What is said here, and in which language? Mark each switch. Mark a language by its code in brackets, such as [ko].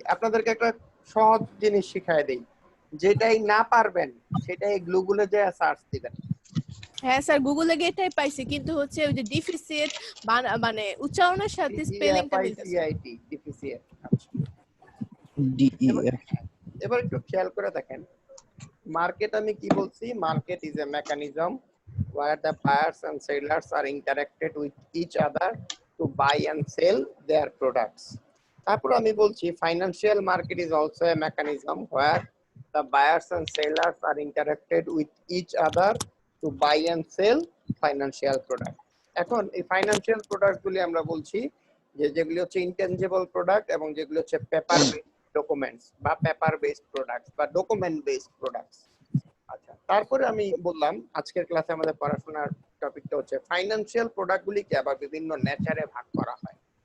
[bn] আপনাদেরকে একটা সহজ জিনিস শিখায় দেই, যেটাই না পারবেন সেটাই গুগলে যায় সার্চ দিবেন। হ্যাঁ স্যার, গুগলে গিয়ে এটাই পাইছি, কিন্তু হচ্ছে ওই যে ডিফিসিট মানে উচ্চারণের সাথে স্পেলিংটা মিলতেছে। [en] DEFICIT। আচ্ছা, DEF। [bn] এবার একটু খেয়াল করে দেখেন, মার্কেট আমি কি বলছি? [en] Market is a mechanism where the buyers and sellers are interacted with each other to buy and sell their products. [bn] তারপর আমি বলছি [en] Financial market is also a mechanism where the buyers and sellers are interacted with each other to buy and sell financial product. [bn] এখন এই financial product গুলি আমরা বলছি যে যেগুলি হচ্ছে ইনটেনজিবল প্রোডাক্ট এবং যেগুলি হচ্ছে পেপার বেসড ডকুমেন্টস বা পেপার বেসড প্রোডাক্টস বা ডকুমেন্ট বেসড প্রোডাক্টস। আচ্ছা, তারপরে আমি বললাম আজকের ক্লাসে আমাদের পড়াশোনার টপিকটা হচ্ছে ফাইন্যান্সিয়াল প্রোডাক্টগুলিকে আবার বিভিন্ন নেচারে ভাগ করা হয়।